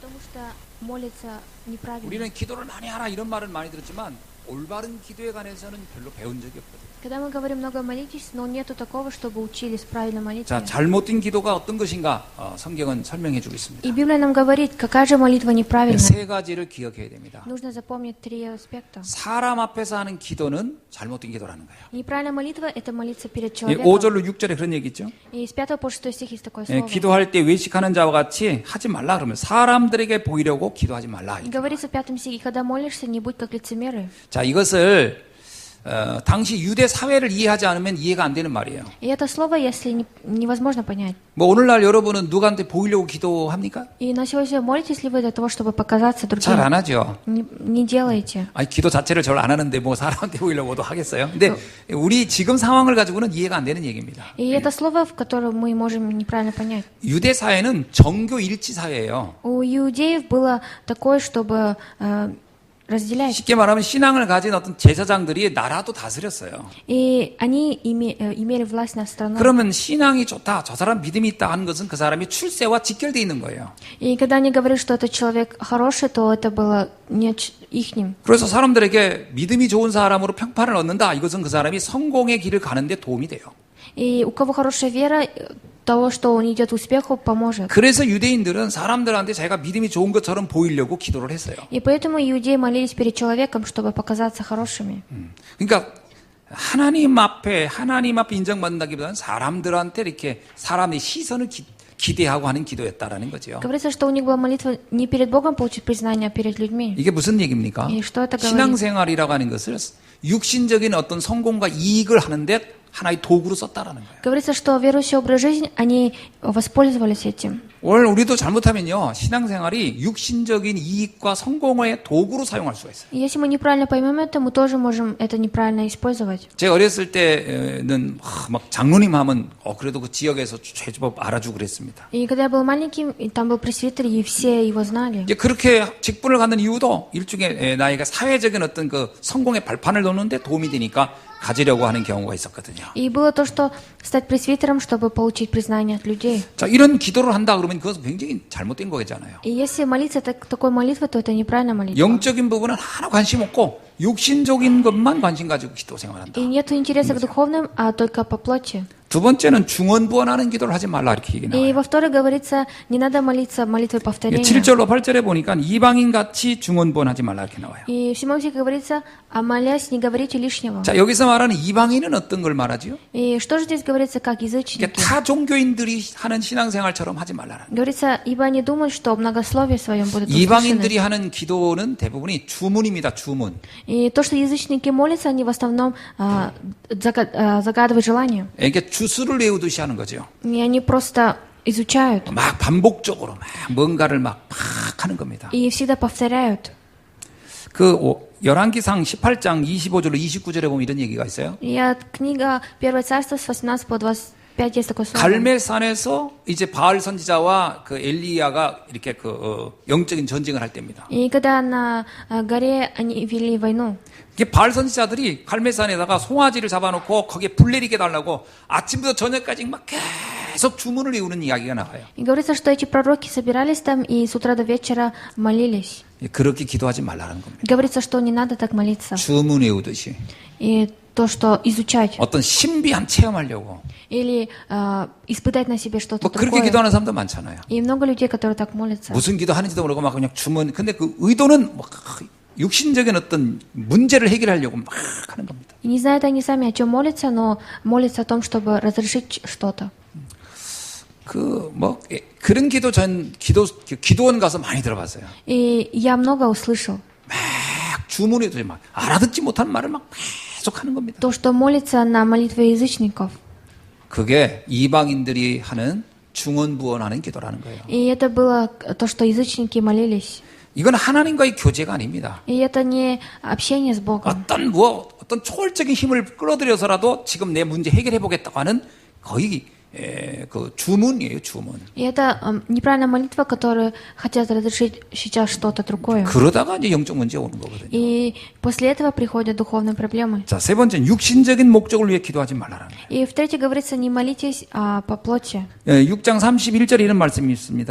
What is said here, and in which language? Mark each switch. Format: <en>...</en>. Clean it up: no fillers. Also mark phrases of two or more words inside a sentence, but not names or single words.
<ko>우리는 기도를 많이 하라 이런 말은 많이 들었지만 올바른 기도에 관해서는 별로 배운 적이 없거든요.</ko> <ru>Когда мы говорим много молитесь, но нету такого, чтобы учились правильно молиться.</ru> <ko>자, 잘못된 기도가 어떤 것인가 성경은 설명해 주고 있습니다.</ko> <ru>И Библия нам говорит, какая же молитва неправильная.</ru> <ko>세 가지를 기억해야 됩니다.</ko> <ru>Нужно запомнить три аспекта.</ru> <ko>사람 앞에서 하는 기도는 잘못된 기도라는 거예요.</ko> <ru>Неправильная молитва – это молиться перед человеком.</ru> <ko>5절로 6절에 그런 얘기 있죠.</ko> <ru>И с 5 по 6 стих есть такое слово.</ru> <ko>기도할 때 외식하는 자와 같이 하지 말라 그러면 사람들에게 보이려고 기도하지 말라.</ko> <ru>И говорится в 5 стихе, когда молишься, не будь как лицемеры.</ru> <ko>자, 이것을 당시 유대 사회를 이해하지 않으면 이해가 안 되는 말이에요.</ko> <ru>И это слово, если невозможно понять.</ru> <ko>뭐 오늘날 여러분은 누구한테 보이려고 기도합니까?</ko> <ru>И на сегодня молитесь ли вы для того, чтобы показаться другим?</ru> <ko>잘 안 하죠.</ko> <ru>Не делаете.</ru> <ko>아니, 기도 자체를 잘 안 하는데 뭐 사람한테 보이려고도 하겠어요. 근데 우리 지금 상황을 가지고는 이해가 안 되는 얘기입니다.</ko> <ru>И это слово, в котором мы можем неправильно понять.</ru> <ko>유대 사회는 정교 일치 사회예요.</ko> <ru>У иудеев было такое, чтобы разделять.</ru> <ko>쉽게 말하면 신앙을 가진 어떤 제사장들이 나라도 다스렸어요.</ko> <ru>И они имели власть над страной.</ru> <ko>그러면 신앙이 좋다, 저 사람 믿음이 있다 하는 것은 그 사람이 출세와 직결되어 있는 거예요.</ko> <ru>И когда они говорили, что этот человек хороший, то это было не ихним.</ru> <ko>그래서 사람들에게 믿음이 좋은 사람으로 평판을 얻는다. 이것은 그 사람이 성공의 길을 가는데 도움이 돼요.</ko> <ru>И у кого хорошая вера, того, что он идет к успеху, поможет.</ru> <ko>그래서 유대인들은 사람들한테 자기가 믿음이 좋은 것처럼 보이려고 기도를 했어요.</ko> <ru>И поэтому иудеи молились перед человеком, чтобы показаться хорошими.</ru> <ko>그러니까 하나님 앞에 인정받는다기보다는 사람들한테 이렇게 사람의 시선을 기대하고 하는 기도였다라는 거죠.</ko> <ru>Говорится, что у них была молитва не перед Богом получить признание, а перед людьми.</ru> <ko>이게 무슨 얘기입니까?</ko> <ru>И что это говорит?</ru> <ko>신앙생활이라고 하는 것을 육신적인 어떤 성공과 이익을 하는데 하나의 도구로 썼다라는 거예요.</ko> <ru>Говорится, что верующий образ жизни, они воспользовались этим.</ru> <ko>오늘 우리도 잘못하면요, 신앙생활이 육신적인 이익과 성공의 도구로 사용할 수가 있어요.</ko> <ru>И если мы неправильно поймем это, мы тоже можем это неправильно использовать.</ru> <ko>제가 어렸을 때는 막 장로님 하면 그래도 그 지역에서 제법 알아주고 그랬습니다.</ko> <ru>И когда я был маленьким, и там был пресвитер, и все его знали.</ru> <ko>이제 그렇게 직분을 갖는 이유도 일종의 나이가 사회적인 어떤 그 성공의 발판을 놓는데 도움이 되니까 가지려고 하는 경우가 있었거든요.</ko> <ru>И было то, что стать пресвитером, чтобы получить признание от людей.</ru> <ko>자, 이런 기도를 한다 그러면 그것은 굉장히 잘못된 거잖아요.</ko> <ru>И если молиться такой молитвой, то это неправильная молитва.</ru> <ko>영적인 부분은 하나 관심 없고 육신적인 것만 관심 가지고 기도 생활한다.</ko> <ru>И нет интереса к духовным, а только по плоти.</ru> <ko>두 번째는 중언부언하는 기도를 하지 말라 이렇게 얘기</ko> <ru>И</ru> <ko>나와요.</ko> <ru>во-вторых, говорится, не надо молиться молитвой повторения.</ru> <ko>7절로 8절에 보니까 이방인 같이 중언부언하지 말라 이렇게 나와요.</ko> <ru>И в 7 стихе говорится, а молясь, не говорите лишнего.</ru> <ko>자, 여기서 말하는 이방인은 어떤 걸 말하죠?</ko> <ru>И что же здесь говорится, как язычники?</ru> <ko>타 종교인들이 하는 신앙생활처럼 하지 말라는.</ko> <ru>Говорится, ибо они думают, что многословие своем будут</ru> <ko>이방인들이</ko> <ru>услышаны.</ru> <ko>하는 기도는 대부분이 주문입니다. 주문.</ko> <ru>И то, что язычники молятся, они в основном загадывают желания.</ru> <ko>이게 주술을 외우듯이 하는 거죠.</ko> <ru>И они просто изучают.</ru> <ko>막 반복적으로 막 뭔가를 막 하는 겁니다.</ko> <ru>И всегда повторяют.</ru> <ko>그 열왕기상 18장 25절로 29절에 보면 이런 얘기가 있어요.</ko> <ru>И книга 1 Царство с 18 по 25 есть такое слово.</ru> <ko>갈멜산에서 이제 바알 선지자와 그 엘리야가 이렇게 영적인 전쟁을 할 때입니다.</ko> <ru>И когда на горе они вели войну.</ru> <ko>이게 바알 선지자들이 갈멜산에다가 송아지를 잡아놓고 거기에 불 내리게 달라고 아침부터 저녁까지 막 계속 주문을 외우는 이야기가 나와요.</ko> <ru>И говорится, что эти пророки собирались там и с утра до вечера молились.</ru> <ko>그렇게 기도하지 말라는 겁니다.</ko> <ru>Говорится, что не надо так молиться.</ru> <ko>주문 외우듯이.</ko> <ru>И то, что изучать.</ru> <ko>어떤 신비한 체험하려고.</ko> <ru>Или испытать на себе что-то</ru> <ko>뭐 그렇게</ko> <ru>другое.</ru> <ko>기도하는 사람도 많잖아요.</ko> <ru>И много людей, которые так молятся.</ru> <ko>무슨 기도하는지도 모르고 막 그냥 주문. 근데 그 의도는 막 육신적인 어떤 문제를 해결하려고 막 하는 겁니다.</ko> <ru>И не знают они сами, о чем молятся, но молятся о том, чтобы разрешить что-то.</ru> <ko>그런 기도 기도원 가서 많이 들어봤어요.</ko> <ru>И я много услышал.</ru> <ko>막 주문해도 막 알아듣지 못하는 말을 막 계속 하는 겁니다.</ko> <ru>То, что молится на молитве язычников.</ru> <ko>그게 이방인들이 하는 중언부언하는 기도라는 거예요.</ko> <ru>И это было то, что язычники молились.</ru> <ko>이건 하나님과의 교제가 아닙니다.</ko> <ru>И это не общение с Богом.</ru> <ko>어떤 초월적인 힘을 끌어들여서라도 지금 내 문제 해결해 보겠다고 하는 거의 그 주문이에요, 주문.</ko> <ru>И это неправильная молитва, которую хотят разрешить сейчас что-то другое.</ru> <ko>그러다가 이제 영적 문제가 오는 거거든요.</ko> <ru>И после этого приходят духовные проблемы.</ru> <ko>자, 세 번째는 육신적인 목적을 위해 기도하지 말라는 거예요.</ko> <ru>И в-третьих говорится, не молитесь по плоти.</ru> <ko>6장 31절에 이런 말씀이 있습니다.</ko>